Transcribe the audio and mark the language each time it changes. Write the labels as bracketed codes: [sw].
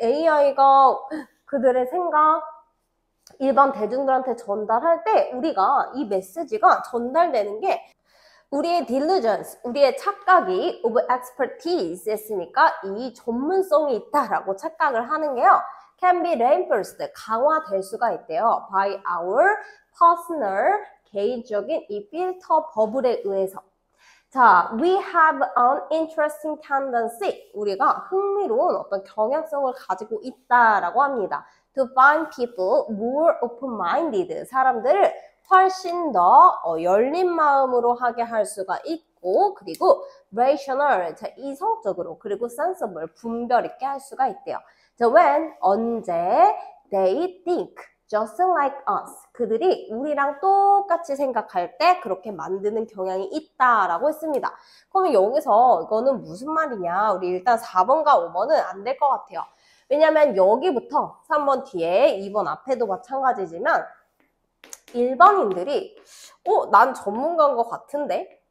[ko] AI가 그들의 생각, 일반 대중들한테 전달할 때 우리가 이 메시지가 전달되는 게 우리의 diligence, 우리의 착각이 of expertise 했으니까 이 전문성이 있다라고 착각을 하는 게요. can be reinforced, 강화될 수가 있대요. by our personal, 개인적인 이 필터 버블에 의해서. [en] 자, we have an interesting tendency. [ko] 우리가 흥미로운 어떤 경향성을 가지고 있다라고 합니다. [en] To find people more open-minded. [ko] 사람들을 훨씬 더 열린 마음으로 하게 할 수가 있고, 그리고 rational, 자, 이성적으로, 그리고 sensible, 분별 있게 할 수가 있대요. [en] 자, when, 언제, they think just like us. [ko] 그들이 우리랑 똑같이 생각할 때 그렇게 만드는 경향이 있다라고 했습니다. 그러면 여기서 이거는 무슨 말이냐? 우리 일단 4번과 5번은 안 될 것 같아요. 왜냐면 여기부터 3번 뒤에 2번 앞에도 마찬가지지만 일반인들이 난 전문가인 것 같은데?